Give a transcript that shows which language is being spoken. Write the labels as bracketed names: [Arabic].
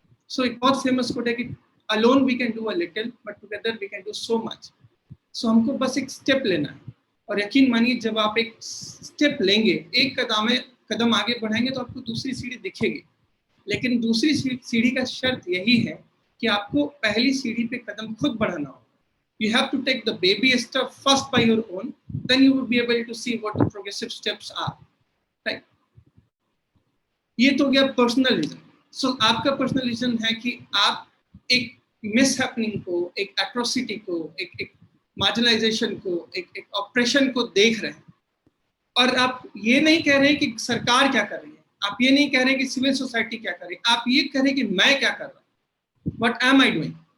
[Hindi] सो एक बहुत famous quote है कि [English] Alone we can do a little but together we can do so much. [Hindi] सो हमको बस एक स्टेप लेना है और यकीन मानिए जब आप एक स्टेप लेंगे, एक कदम आगे बढ़ाएंगे तो आपको दूसरी सीढ़ी दिखेगी। लेकिन दूसरी सीढ़ी का शर्त यही है कि आपको पहली सीढ़ी पे कदम खुद बढ़ाना हो। [English] You have to take the baby step first by your own, then you will be able to see what the progressive steps are. Right? [Hindi] ये तो गया पर्सनल रीजन। सो आपका पर्सनल रीजन है कि आप एक मिसहैपनिंग को, एक एट्रोसिटी को, एक मार्जिनलाइजेशन को, एक ऑपरेशन को देख रहे हैं और आप ये नहीं कह रहे हैं कि सरकार क्या कर रही है, आप ये नहीं कह रहे हैं कि सिविल सोसाइटी क्या कर रही है, आप ये कह रहे हैं कि मैं क्या कर रहा हूँ, [English] What am I doing.